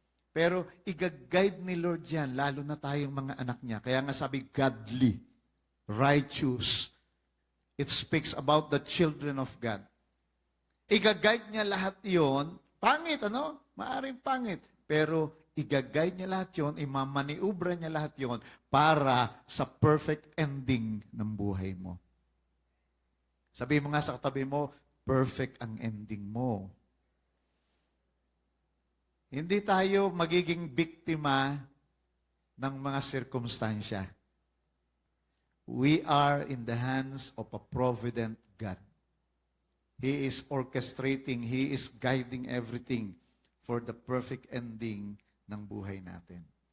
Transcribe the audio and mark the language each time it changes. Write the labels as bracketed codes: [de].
[tl] Pero i-guide ni Lord yan, lalo na tayong mga anak niya. Kaya nga sabi, godly, righteous. [en] It speaks about the children of God. [tl] I-guide niya lahat yon. Pangit, ano? Maaring pangit. Pero i-guide niya lahat yon, imamaniubra niya lahat yon para sa perfect ending ng buhay mo. Sabi mo nga sa katabi mo, perfect ang ending mo. Hindi tayo magiging biktima ng mga sirkumstansya. [en] We are in the hands of a provident God. He is orchestrating, He is guiding everything for the perfect ending [tl] ng buhay natin.